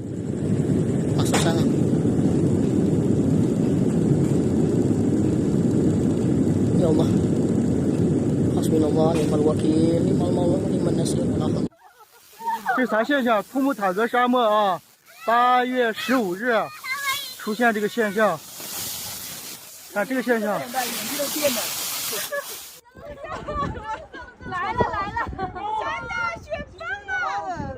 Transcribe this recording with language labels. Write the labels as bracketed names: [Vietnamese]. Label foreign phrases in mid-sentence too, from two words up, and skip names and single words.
[Arabic] يا الله. حسبنا الله نعم الوكيل نعم المولى ونعم النصير. [Chinese] 这啥现象？图木塔格沙漠啊，8月15日出现这个现象。看这个现象。来了来了，真的雪崩了！